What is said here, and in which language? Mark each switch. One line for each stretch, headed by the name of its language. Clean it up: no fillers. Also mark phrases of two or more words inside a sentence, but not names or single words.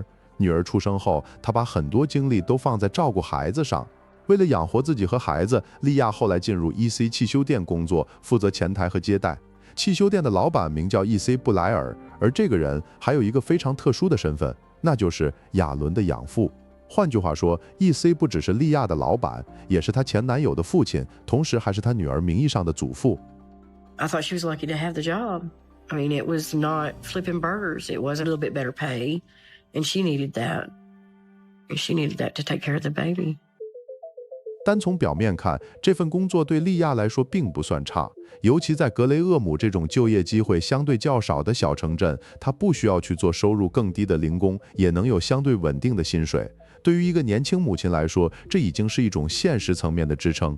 Chinese: 女兒出生後，她把很多精力都放在照顧孩子上。為了養活自己和孩子，莉亞後來進入 EC 汽修店工作，負責前台和接待。汽修店的老闆名叫 EC 布萊爾，而這個人還有一個非常特殊的身份，那就是亞倫的養父。換句話說 ，EC 不只是莉亞的老闆，也是她前男友的父親，同時還是她女兒名義上的祖父。
English: I thought she was lucky to have the job. I mean, it was not flipping burgers. It was a little bit better pay, and she needed that. She needed that to take care of the baby.
Chinese: 单從表面看，這份工作對莉亞來說並不算差，尤其在格雷厄姆這種就業機會相對較少的小城鎮，她不需要去做收入更低的零工，也能有相對穩定的薪水。對於一個年輕母親來說，這已經是一種現實層面的支撐。